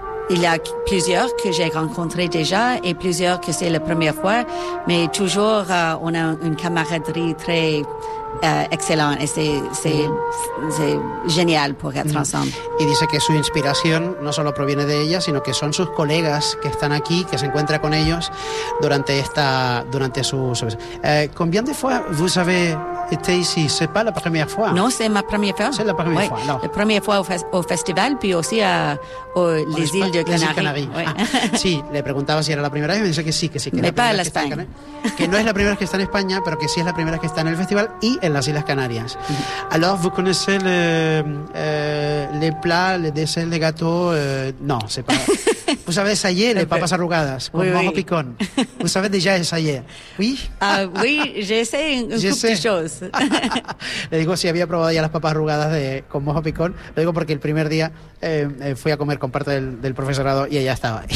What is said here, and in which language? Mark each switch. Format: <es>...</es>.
<fr>Il y a plusieurs que j'ai rencontrés déjà et plusieurs que c'est la première fois, mais toujours on a une camaraderie très excellente et c'est génial pour être ensemble.</fr> <es>Y dice que su inspiración no solo proviene de ella, sino que son sus colegas que están aquí, que se encuentra con ellos durante su...</es> <fr>¿Combien de fois vous avez été ici? ¿C'est pas la première fois? Non, c'est ma première fois. C'est la première fois, non. La première fois au festival, puis aussi les îles de Canaries.</fr> <es>Sí, le preguntaba si era la primera vez, me dice que sí, que sí.</es> <fr>Mais pas à l'Espagne.</fr> <es>Que no es la primera vez que está en España, pero que sí es la primera vez que está en el festival y en las Islas Canarias.</es> <fr>Alors, vous connaissez les plats, les desserts, les gâteaux? Non, c'est pas... Vous avez essayé les papas arrugadas, con mojo picón. Vous savez déjà essayer. Oui? Oui, j'essaie un couple de choses.</fr> <es>Le digo si había probado ya las papas arrugadas con mojo picón. Lo digo porque el primer día fui a comer con parte del profesorado y ella estaba.</es>